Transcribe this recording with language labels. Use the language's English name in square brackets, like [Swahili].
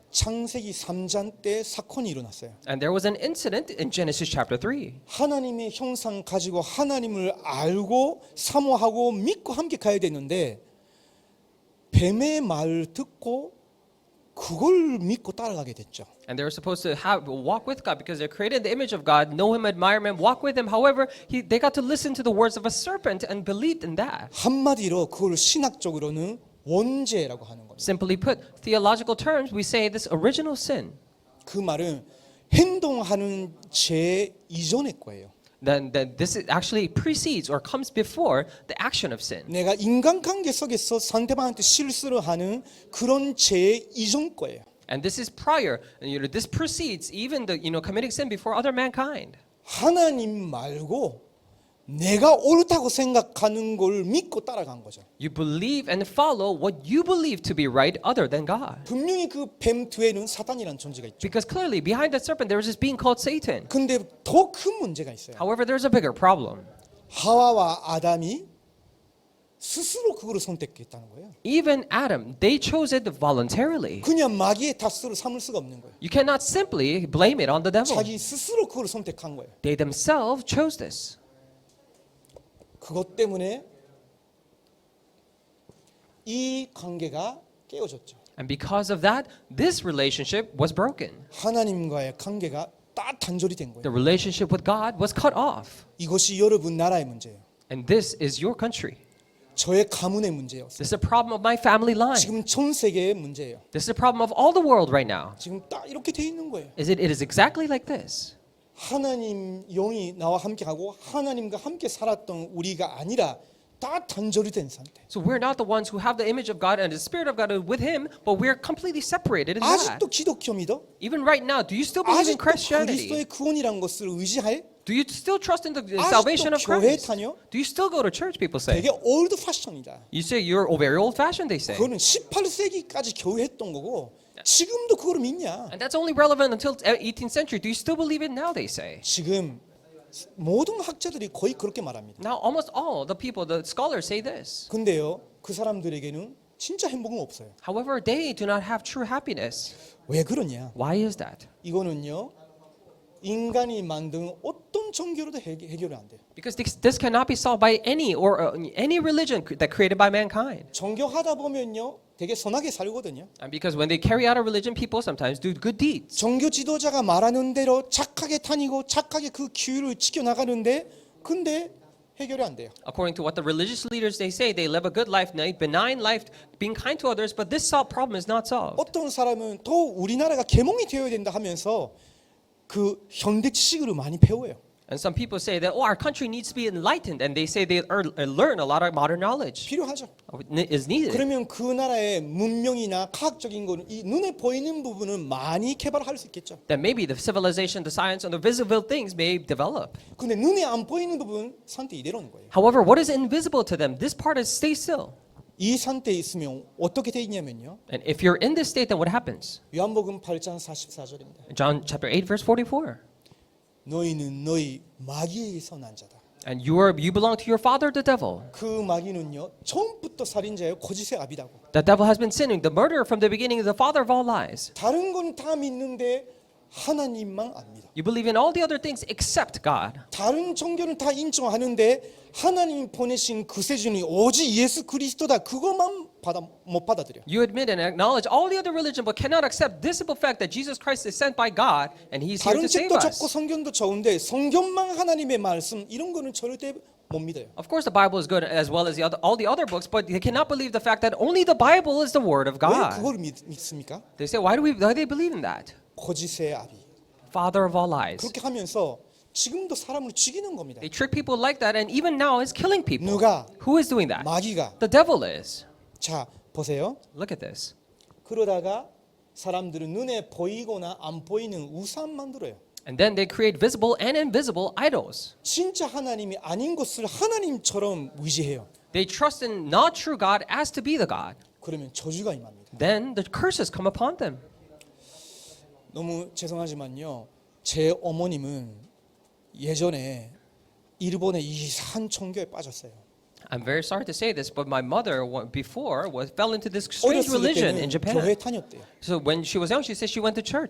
[Korean] 창세기 3장 때 사건이 일어났어요. [English] And there was an incident in Genesis chapter 3. [Korean] 하나님의 형상 가지고 하나님을 알고 사모하고 믿고 함께 가야 되는데 뱀의 말을 듣고 그걸 믿고 따라가게 됐죠. [English] And they were supposed to walk with God because they're created in the image of God, know Him, admire Him, walk with Him. However, they got to listen to the words of a serpent and believed in that. [Korean] 한마디로 그걸 신학적으로는 원죄라고 하는 겁니다. [English] Simply put, theological terms, we say this original sin. [Korean] 그 말은 행동하는 죄 이전의 거예요. [English] Then this actually precedes or comes before the action of sin. [Korean] 내가 인간관계 속에서 상대방한테 실수를 하는 그런 죄 이전 거예요. [English] And this is prior. This precedes even the committing sin before other mankind. [Korean] 하나님 말고 내가 옳다고 생각하는 걸 믿고 따라간 거죠. [English] You believe and follow what you believe to be right other than God. [Korean] 분명히 그 뱀 뒤에는 사탄이라는 존재가 있죠. [English] Because clearly behind that serpent there is this being called Satan. [Korean] 근데 더 큰 문제가 있어요. [English] However, there's a bigger problem. [Korean] 하와와 아담이 스스로 그거를 선택했다는 거예요. [English] Even Adam, they chose it voluntarily. [Korean] 그냥 마귀의 탓으로 삼을 수가 없는 거예요. [English] You cannot simply blame it on the devil. [Korean] 자기 스스로 그걸 선택한 거예요. [English] They themselves chose this. [Korean] 그것 때문에 이 관계가 깨어졌죠. [English] And because of that, this relationship was broken. [Korean] 하나님과의 관계가 다 단절이 된 거예요. [English] The relationship with God was cut off. [Korean] 이것이 여러분 나라의 문제예요. [English] And this is your country. [Korean] 저의 가문의 문제였어요. [English] This is a problem of my family line. [Korean] 지금 전 세계의 문제예요. [English] This is a problem of all the world right now. [Korean] 지금 딱 이렇게 돼 있는 거예요. [English] It is exactly like this. [Korean] 하나님 영이 나와 함께하고 하나님과 함께 살았던 우리가 아니라 다 단절이 된 상태. [English] So we're not the ones who have the image of God and the Spirit of God with Him, but we're completely separated in that. [Korean] 아직도 기독교 믿어? [English] Even right now, do you still believe in [Korean] 아직도 [English] Christianity? [Korean] 그리스도의 구원이라는 것을 의지해? [English] Do you still trust in the salvation of [Korean] 교회 [English] Christ? [Korean] 다녀? [English] Do you still go to church, people say? [Korean] 되게 올드 패션이다. [English] You say you're very old-fashioned, they say. [Korean] 그거는 18세기까지 교회 했던 거고 지금도 그걸 믿냐? [English] And that's only relevant until 18th century. Do you still believe it now, they say? [Korean] 지금 모든 학자들이 거의 그렇게 말합니다. [English] Now, almost all the people, the scholars say this. [Korean] 근데요, 그 사람들에게는 진짜 행복은 없어요. [English] However, they do not have true happiness. [Korean] 왜 그러냐? [English] Why is that? [Korean] 이거는요, 인간이 만든 어떤 종교로도 해결이 안 돼요. [English] Because this cannot be solved by any religion that created by mankind. [Korean] 종교하다 보면요, 되게 선하게 살거든요. [English] And because when they carry out a religion, people sometimes do good deeds. [Korean] 종교 지도자가 말하는 대로 착하게 다니고 착하게 그 규율을 지켜나가는데 근데 해결이 안 돼요. [English] According to what the religious leaders they say, they live a good life, benign life, being kind to others, but this problem is not solved. [Korean] 어떤 사람은 더 우리나라가 개몽이 되어야 된다 하면서 그 현대 지식으로 많이 배워요. [English] And some people say that, our country needs to be enlightened, and they say they learn a lot of modern knowledge. [Korean] 필요하죠. [English] Is needed. [Korean] 그러면 그 나라의 문명이나 과학적인 거는 이 눈에 보이는 부분은 많이 개발할 수 있겠죠. [English] That maybe the civilization, the science, and the visible things may develop. [Korean] 근데 눈에 안 보이는 부분 상태 이대로는 거예요. [English] However, what is invisible to them, this part is stay still. [Korean] 이 상태에 있으면 어떻게 돼 있냐면요. [English] And if you're in this state, then what happens? [Korean] 요한복음 8장 44절입니다. [English] John chapter 8, verse 44. [Korean] 너희는 너희 마귀에게서 난 자다. [English] And you belong to your father, the devil. [Korean] 그 마귀는요 처음부터 살인자예요. 거짓의 아비다고. [English] The devil has been sinning. The murderer from the beginning is the father of all lies. [Korean] 다른 건 다 믿는데 하나님만 안 믿어. [English] You believe in all the other things except God. [Korean] 다른 종교는 다 인정하는데 하나님 보내신 구세주니 오직 예수 그리스도다. 그것만 못 받아들여. [English] You admit and acknowledge all the other religion, but cannot accept this simple fact that Jesus Christ is sent by God and He's here [Korean] 다른 [English] to save [Korean] 책도 좋고 [English] us. [Korean] 성경도 좋은데 성경만 하나님의 말씀 이런 거는 절대 못 믿어요. [English] Of course, the Bible is good as well as all the other books, but they cannot believe the fact that only the Bible is the Word of [Korean] 왜 [English] God. [Korean] 그걸 믿습니까? [English] They say, why do they believe in that? [Korean] 거짓의 아비. [English] Father of all lies. [Korean] 그렇게 하면서 지금도 사람을 죽이는 겁니다. [English] They trick people like that, and even now is killing people. [Korean] 누가? [English] Who is doing that? [Korean] 마귀가. [English] The devil is. [Korean] 자, 보세요. [English] Look at this. [Korean] 그러다가 사람들은 눈에 보이거나 안 보이는 우상 만들어요. [English] And then they create visible and invisible idols. [Korean] 진짜 하나님이 아닌 것을 하나님처럼 의지해요. [English] They trust in not true God as to be the God. [Korean] 그러면 저주가 임합니다. [English] Then the curses come upon them. [Korean] 너무 죄송하지만요. 제 어머님은 예전에 일본의 이상한 종교에 빠졌어요. [English] I'm very sorry to say this, but my mother before fell into this strange [Korean] 어렸을 [English] religion in [Korean] 때는 교회 [English] Japan. [Korean] 다녔대요. [English] So when she was young, she said she went to church.